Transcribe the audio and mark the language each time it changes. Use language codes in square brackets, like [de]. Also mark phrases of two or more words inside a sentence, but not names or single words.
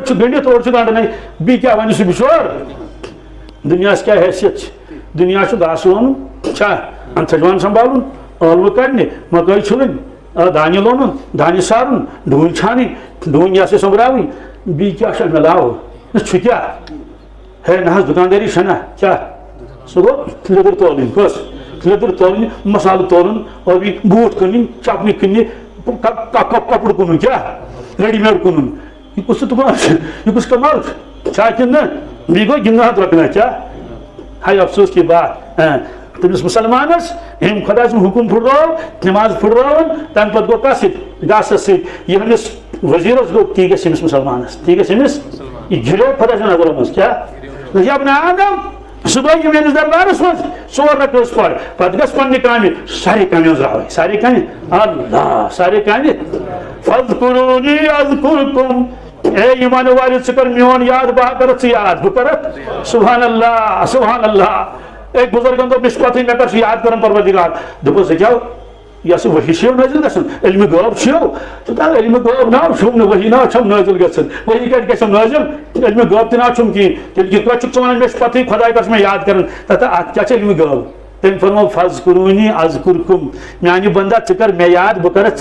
[ks] چھُ گٔنڈِتھ اوٚڑ چھُ گنٛڈنٕے بیٚیہِ کیٛاہ وَنہِ سُہ بِچور دُنیاہس کیٛاہ حیثیت چھِ دُنیا چھُ گاسہٕ لونُن چھا تھجوان سنبھالُن ٲلوٕ کڑنہِ مکٲے چھُلٕنۍ دانہِ لونُن دانہِ سارُن ڈوٗنۍ چھانٕنۍ ڈوٗنۍ یا سا سوٚمبراوٕنۍ بیٚیہِ کیٛاہ چھُ اَمہِ علاوٕ چھُ کیٛاہ ہے نہ حظ دُکاندٲری چھَنا کیٛاہ سُہ گوٚو لیٚدٕر تولٕنۍ کۄس لیٚدٕر تولٕنۍ مسالہٕ تولُن اور بیٚیہِ بوٗٹھ کٕنٕنۍ چپنہِ کٕننہِ کپُر کٕنُن کیٛاہ ریڈی میڈ کٕنُن یہِ کُس دُکان چھُ یہِ کُس کمال چھا کِنہٕ نہٕ بیٚیہِ گوٚو گِنٛدنہٕ ہَتھ رۄپیہِ کیٛاہ [ur] ہاے افسوس کی بات [ks] تٔمِس مُسلمانس ییٚمۍ خۄداے سُنٛد حُکُم پھُٹرٲو نٮ۪ماز پھُٹرٲوٕن تَمہِ پتہٕ گوٚو کَتھ سۭتۍ گاسس سۭتۍ ییٚمِس وزیٖرس گوٚو تی گژھِ أمِس مُسلمانس تی گژھِ أمِس یہِ گِریو خۄداے سٕنٛدِ نظرو منٛز کیٛاہ یبنہِ آدم سُہ گوٚو یہِ میٲنِس دربارس منٛز ژور رکٲژ پَر پتہٕ گژھِ پننہِ کامہِ سارے کامہِ أنٛزراوٕنۍ سارے کامہِ اللہ سارے کامہِ [ar] فاذکرونی اذکرکم [ks] اے ایمان والے ژٕ کر میون یاد بہٕ کرتھ ژٕ یاد بہٕ کرتھ [ar] سبحان اللہ سبحان اللہ [ks] ایک بزرگن دوٚپ مےٚ چھُ پتہٕ مےٚ کر چھُ یاد کران پروردگار دوٚپُس ژےٚ یۄس وحی چھو نٲزِل گژھان علمِ غٲب چھو تہٕ علمِ غٲب ناو چھُم نہٕ وحی ناو چھم نٲزِل گژھان وحی کتہِ گژھم نٲزِل علمِ غٲب تہِ ناو چھُم کِہیٖنۍ تیٚلہِ کِتھ پٲٹھۍ چھُکھ ژٕ ونان مےٚ چھُ پتہٕے خۄداے کر چھُ مےٚ یاد کران تتھ اتھ کیٛاہ چھِ علمِ غٲب تٔمۍ فرمو [ar] فاذکرونی اذکرکم [ks] میانہِ بندا ژٕ کر مےٚ یاد بہٕ کرتھ ژٕ